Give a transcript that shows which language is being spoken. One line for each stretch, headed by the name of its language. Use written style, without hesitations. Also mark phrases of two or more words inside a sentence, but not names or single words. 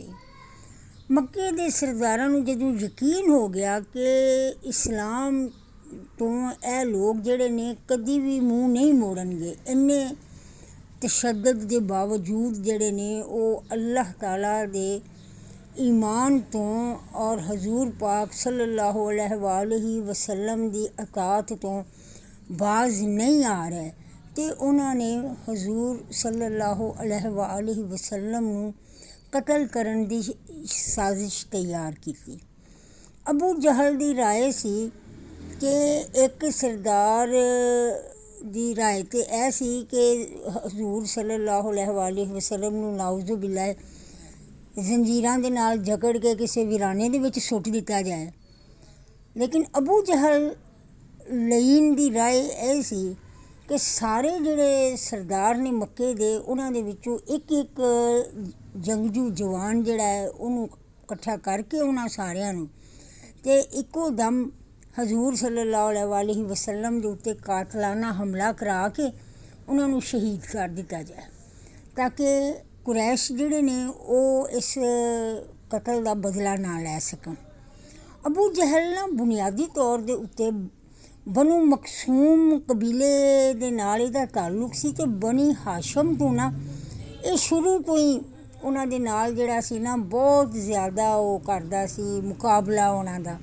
Punjabi: ਮੱਕੇ ਦੇ ਸਰਦਾਰਾਂ ਨੂੰ ਜਦੋਂ ਯਕੀਨ ਹੋ ਗਿਆ ਕਿ ਇਸਲਾਮ ਤੋਂ ਇਹ ਲੋਗ ਜਿਹੜੇ ਨੇ ਕਦੀ ਭੀ ਮੂੰਹ ਨਹੀਂ ਮੋੜਨਗੇ, ਇੰਨੇ ਤਸ਼ੱਦਦ ਦੇ ਬਾਵਜੂਦ ਜਿਹੜੇ ਨੇ ਓਹ ਅੱਲਾਹ ਤਾਲਾ ਦੇ ਈਮਾਨ ਤੋਂ ਔਰ ਹਜ਼ੂਰ ਪਾਕ
Arabic: صلى الله عليه وسلم
Punjabi: ਦੀ ਇਤਾਅਤ ਤੋਂ ਬਾਜ਼ ਨਹੀਂ ਆ ਰਹੇ ਤੇ ਉਨ੍ਹਾਂ ਨੇ ਹਜ਼ੂਰ
Arabic: صلى الله عليه وسلم
Punjabi: ਨੂੰ ਕਤਲ ਕਰਨ ਦੀ ਸਾਜ਼ਿਸ਼ ਤਿਆਰ ਕੀ। ਅਬੂ ਜਹਲ ਦੀ ਰਾਏ ਸੀ ਕਿ ਇਕ ਸਰਦਾਰ ਦੀ ਰਾਏ ਤੇ ਏ ਸੀ ਕਿ ਹਜ਼ੂਰ
Arabic: صلى الله عليه وسلم
Punjabi: ਨੂੰ
Arabic: نعوذ بالله
Punjabi: ਜ਼ੰਜੀਰਾਂ ਦੇ ਨਾਲ ਜਕੜ ਕੇ ਕਿਸੀ ਵੀਰਾਨੇ ਦੇ ਵਿਚ ਸੁੱਟ ਦਿੱਤਾ ਜਾਏ। ਲੇਕਿਨ ਅਬੂ ਜਹਲ ਲਈਨ ਦੀ ਰਾਏ ਯਹ ਸੀ ਕਿ ਸਾਰੇ ਜਿਹੜੇ ਸਰਦਾਰ ਨੇ ਮੱਕੇ ਦੇ ਉਨ੍ਹਾਂ ਦੇ ਵਿਚੋਂ ਇਕ ਇਕ ਜੰਗਜੂ ਜਵਾਨ ਜਿਹੜਾ ਹੈ ਉਹਨੂੰ ਇਕੱਠਾ ਕਰਕੇ ਉਨ੍ਹਾਂ ਸਾਰਿਆਂ ਨੂੰ ਤੇ ਇੱਕੋ ਦਮ ਹਜ਼ੂਰ
Arabic: صلى الله عليه وسلم
Punjabi: ਦੇ ਉੱਤੇ ਕਾਤਿਲਾਨਾ ਹਮਲਾ ਕਰਾ ਕੇ ਉਨ੍ਹਾਂ ਨੂੰ ਸ਼ਹੀਦ ਕਰ ਦਿੱਤਾ ਜਾਏ ਤਾਕਿ ਕੁਰੈਸ਼ ਜਿਹੜੇ ਨੇ ਓਹ ਇਸ ਕਤਲ ਦਾ ਬਦਲਾ ਨਾ ਲੈ ਸਕਣ। ਅਬੂ ਜਹਲ ਨਾ ਬੁਨਿਆਦੀ ਤੌਰ ਦੇ ਉੱਤੇ ਬਨੂ ਮਖ਼ਜ਼ੂਮ ਕਬੀਲੇ ਦੇ ਨਾਲ ਇਹਦਾ ਤਾੱਲੁਕ ਸੀ ਤੇ ਬਨੀ ਹਾਸ਼ਮ ਤੋਂ ਨਾ ਯੇ ਸ਼ੁਰੂ ਤੋਂ ਹੀ ਉਨ੍ਹਾਂ ਦੇ ਨਾਲ ਜਿਹੜਾ ਸੀ ਨਾ ਬਹੁਤ ਜ਼ਿਆਦਾ ਓਹ ਕਰਦਾ ਸੀ ਮੁਕਾਬਲਾ ਉਨ੍ਹਾਂ ਦਾ।